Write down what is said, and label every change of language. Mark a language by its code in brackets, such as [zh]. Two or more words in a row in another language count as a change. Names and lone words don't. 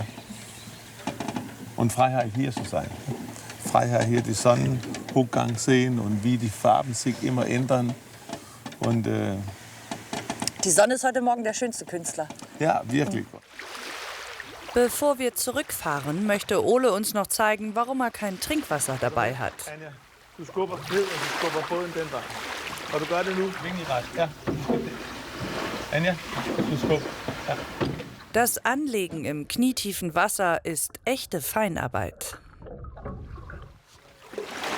[de] Und Freiheit hier zu sein. Freiheit hier den Sonnenuntergang sehen und wie die Farben sich immer ändern. Und, die Sonne ist heute Morgen der schönste Künstler. Ja, wirklich. Bevor wir zurückfahren, möchte Ole uns noch zeigen, warum er kein Trinkwasser dabei hat. [da] Anja, du skubber ned, og du skubber båden den vej. Og du gør det nu. Vingelret. Ja. Anja, du skubber. Ja. [de] Das Anlegen im knietiefen Wasser ist echte Feinarbeit.